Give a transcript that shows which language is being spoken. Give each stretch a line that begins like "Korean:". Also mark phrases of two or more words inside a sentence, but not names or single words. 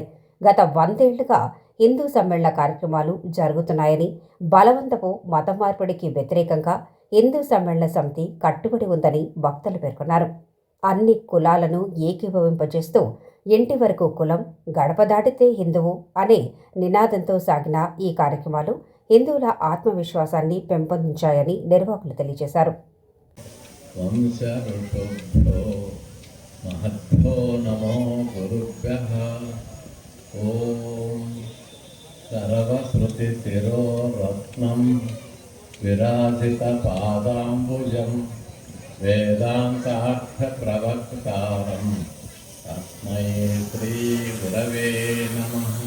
Telugu: గత 100 ఏళ్లుగా హిందూ సమ్మేళన కార్యక్రమాలు జరుగుతున్నాయని, బలవంతపు మత మార్పిడికి వ్యతిరేకంగా హిందూ సమ్మేళన సమితి కట్టుబడి ఉందని భక్తులు పేర్కొన్నారు. అన్ని కులాలను ఏకీభవింపజేస్తూ ఇంటి వరకు కులం, గడప దాటితే హిందువు అనే నినాదంతో సాగిన ఈ కార్యక్రమాలు హిందువుల ఆత్మవిశ్వాసాన్ని పెంపొందించాయని నిర్వాహకులు తెలియజేశారు.
Sanskrit: महद्भ्यो नमो गुरुभ्यः। ओम सर्वश्रुतिशिरोरत्नं विराजितपादाम्बुजं वेदान्तार्थप्रवक्तारं तस्मै श्रीगुरवे नमः।